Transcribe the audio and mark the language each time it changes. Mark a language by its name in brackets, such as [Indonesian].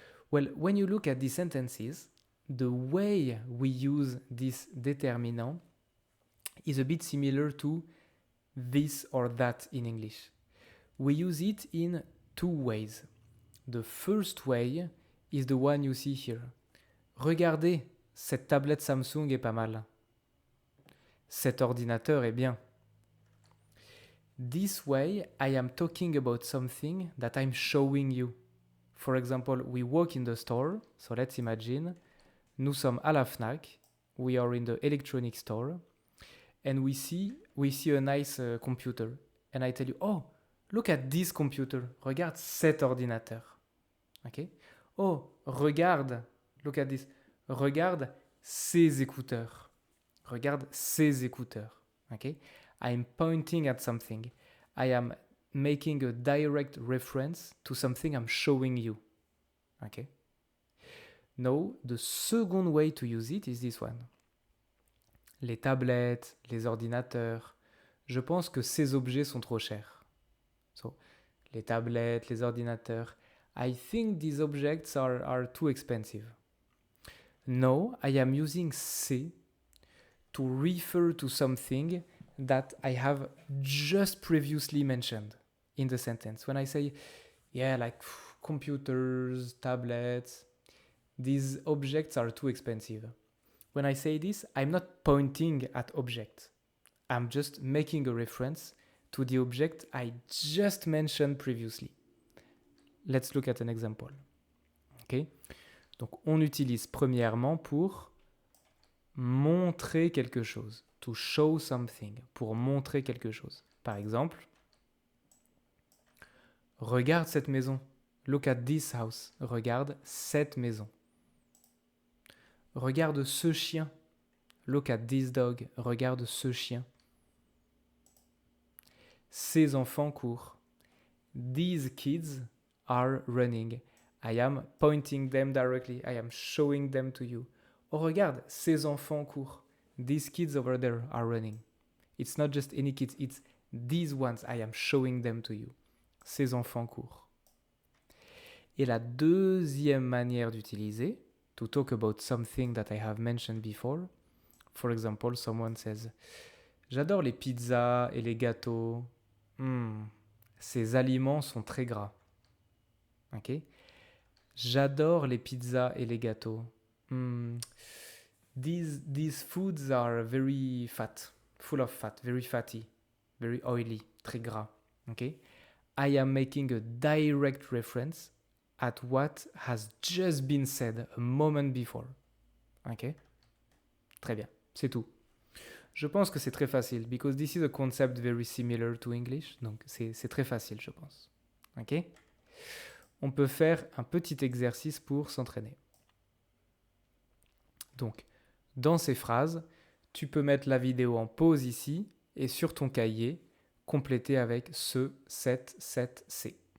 [English] Well, when you look at these sentences, the way we use this determinant is a bit similar to this or that in English. We use it in two ways. The first way is the one you see here. [French] Regardez, cette tablette Samsung est pas mal. Cet ordinateur est bien. [English] This way, I am talking about something that I'm showing you. For example, we walk in the store, so let's imagine, [French] nous sommes à la Fnac, [English] we are in the electronic store, and we see a nice computer. And I tell you, oh, look at this computer. [French] Regarde cet ordinateur. Okay? Oh, regarde, [English] look at this. [French] Regarde ces écouteurs. Regarde ces écouteurs. Okay? [English] I'm pointing at something. I am making a direct reference to something I'm showing you. Okay? Now, the second way to use it is this one. [French] Les tablettes, les ordinateurs, je pense que ces objets sont trop chers. [English] So, [French] les tablettes, les ordinateurs, [English] I think these objects are too expensive. No, I am using C to refer to something that I have just previously mentioned in the sentence. When I say, yeah, like computers, tablets, these objects are too expensive. When I say this, I'm not pointing at object. I'm just making a reference to the object I just mentioned previously. Let's look at an example. Okay? [French] Donc, on utilise premièrement pour montrer quelque chose. [English] To show something. [French] Pour montrer quelque chose. Par exemple, regarde cette maison. [English] Look at this house. [French] Regarde cette maison. Regarde ce chien. [English] Look at this dog. [French] Regarde ce chien. Ces enfants courent. [English] These kids are running. I am pointing them directly. I am showing them to you. [French] Oh, regarde, ces enfants courent. [English] These kids over there are running. It's not just any kids, it's these ones. I am showing them to you. [French] Ces enfants courent. Et la deuxième manière d'utiliser, [English] to talk about something that I have mentioned before, for example, someone says, [French] j'adore les pizzas et les gâteaux. Ces aliments sont très gras. Ok? J'adore les pizzas et les gâteaux. [English] These foods are very fat, full of fat, very fatty, very oily, [French] très gras. [English] Okay? I am making a direct reference at what has just been said a moment before. [French] Okay? Très bien, c'est tout. Je pense que c'est très facile, [English] because this is a concept very similar to English, [French] donc c'est très facile, je pense. Ok? On peut faire un petit exercice pour s'entraîner. Donc, dans ces phrases, tu peux mettre la vidéo en pause ici et sur ton cahier, compléter avec ce, cette, c'est.